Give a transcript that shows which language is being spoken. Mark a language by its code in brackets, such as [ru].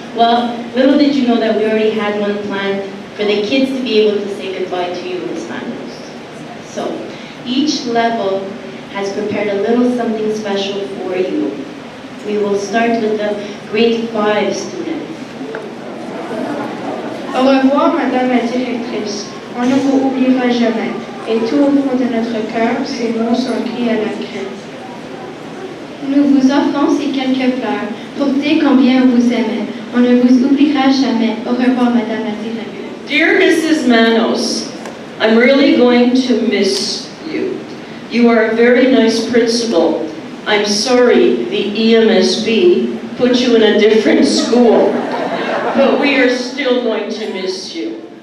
[en] Well, little did you know that we already had one planned for the kids to be able to say goodbye to you, Miss Manos. So, each level has prepared a little something special for you. We will start with the grade 5 students. [fr] Au revoir, Madame la Directrice. On ne vous oubliera jamais. Et tout au fond de notre cœur, ces mots sont écrits à la craie. Nous vous offrons ces quelques fleurs pour dire combien on vous aimait. On ne vous oubliera jamais. Au revoir, Madame la Directrice. [en] Dear Mrs. Manos, I'm really going to miss you. You are a very nice principal. I'm sorry the EMSB put you in a different school, but we are still going to miss you.